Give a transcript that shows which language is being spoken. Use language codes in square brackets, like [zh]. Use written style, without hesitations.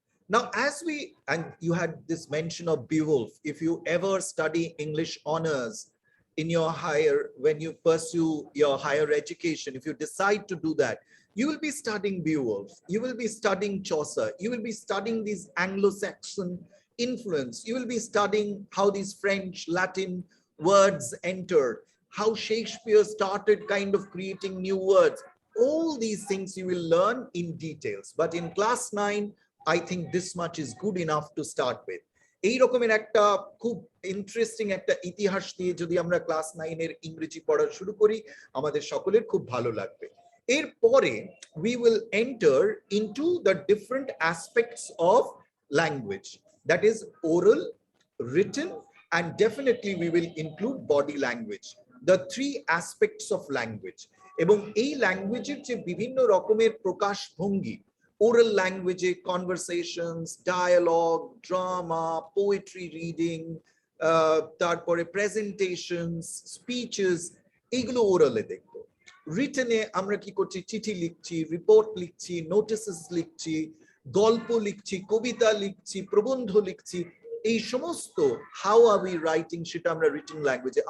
[en] Now, as we, and you had this mention of Beowulf, if you ever study English honors in your higher, when you pursue your higher education, if you decide to do that, you will be studying Beowulf, you will be studying Chaucer, you will be studying these Anglo-Saxon influence, you will be studying how these French, Latin words entered, how Shakespeare started kind of creating new words. All these things you will learn in details. But in class 9, I think this much is good enough to start with. [bn] এই রকমের একটা খুব interesting একটা ইতিহাস দিয়ে যদি আমরা class 9 এর ইংরেজি পড়া শুরু করি, আমাদের সকলের খুব ভালো লাগবে। এরপরে [en] we will enter into the different aspects of language, that is oral, written, and definitely we will include body language, the three aspects of language. [bn] এবং এই ল্যাঙ্গুয়েজের যে বিভিন্ন রকমের প্রকাশ ভঙ্গি, [en] oral language, conversations, dialogue, drama, poetry reading, [bn] তারপরে [en] presentations, speeches, [bn] এইগুলো ওরালে দেখবো। রিটেনে আমরা কি করছি, চিঠি লিখছি, রিপোর্ট লিখছি, নোটিসেস লিখছি, গল্প লিখছি, কবিতা লিখছি, প্রবন্ধ লিখছি, এই সমস্ত [en] how are we writing [bn] সেটা আমরা রিটেন ল্যাঙ্গুয়েজে।